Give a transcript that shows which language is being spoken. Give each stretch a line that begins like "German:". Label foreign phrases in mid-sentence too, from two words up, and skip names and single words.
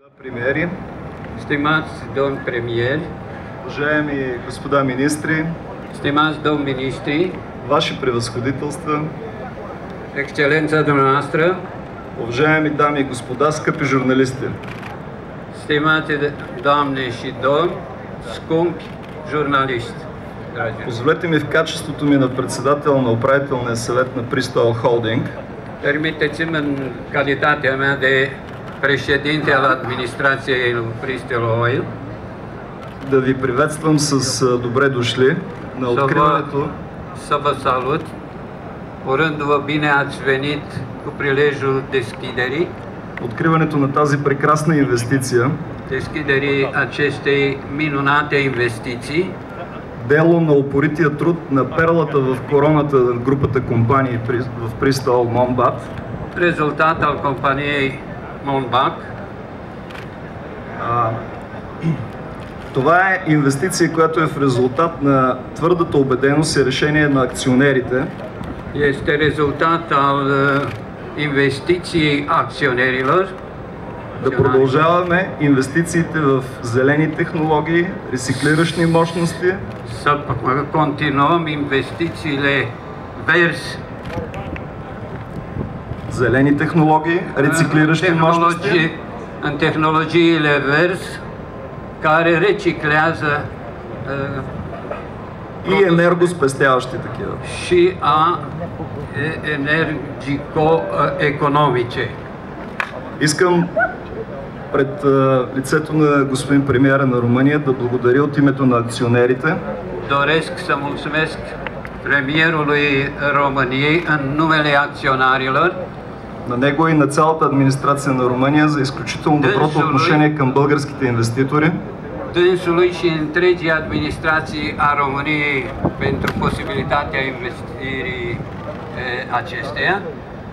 Bulgarian: Премиери,
Romanian: Stimați domn premier,
Bulgarian: уважаеми господа министри,
Romanian: stimați domn ministri,
Bulgarian: ваши превъзходителства,
Romanian: excelența dumneavoastră,
Bulgarian: уважаеми дами и господа, скъпи журналисти.
Romanian: stimate doamne și domni, scumpi jurnaliști, dragi.
Bulgarian: Позволете ми в качеството ми на председател на управителния съвет на Pristol Holding
Romanian: Permiteți-mi în calitatea mea de președinte al administrației lui Pristol Oil
Bulgarian: да ви приветствам с добре дошли на откриването
Romanian: să vă salut, urându-vă bine ați venit cu prilejul
Bulgarian: откриването на тази прекрасна инвестиция,
Romanian: deschiderii acestei minunate investiții,
Bulgarian: дело на упорития труд на перлата в короната на групата компании в Pristol Monbat,
Romanian: rezultat al companiei Monbac.
Bulgarian: Това е инвестиция, която е в резултат на твърдата убеденост и решение на акционерите
Romanian: Este rezultat al investiției acționerilor
Bulgarian: да продължаваме инвестициите в зелени технологии, рециклиращи мощности,
Romanian: să continuăm investițiile verzi,
Bulgarian: зелени технологии, рециклиращи мощности
Romanian: în tehnologiile verzi care reciclează
Bulgarian: и енергоспестяващи такива.
Romanian: și a energico-economice.
Bulgarian: Искам пред лицето на господин премиера на Румъния да благодаря от името на акционерите
Romanian: Doresc să mulțumesc premierului României în numele acționarilor,
Bulgarian: на него и на цялата администрация на Румъния за изключително доброто отношение към българските инвеститори,
Romanian: dânsului și întregii administrații a României pentru posibilitatea investirii acesteia